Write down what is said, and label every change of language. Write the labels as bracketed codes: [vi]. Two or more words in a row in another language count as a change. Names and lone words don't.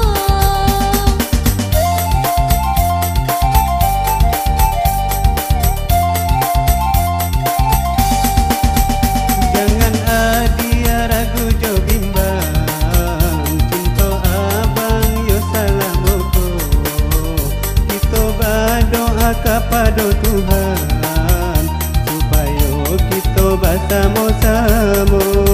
[min] jangan adia ragu jo bimbang cinta abang yo salamoko [id] kita berdoa kepada Tuhan supaya kita bersama-sama.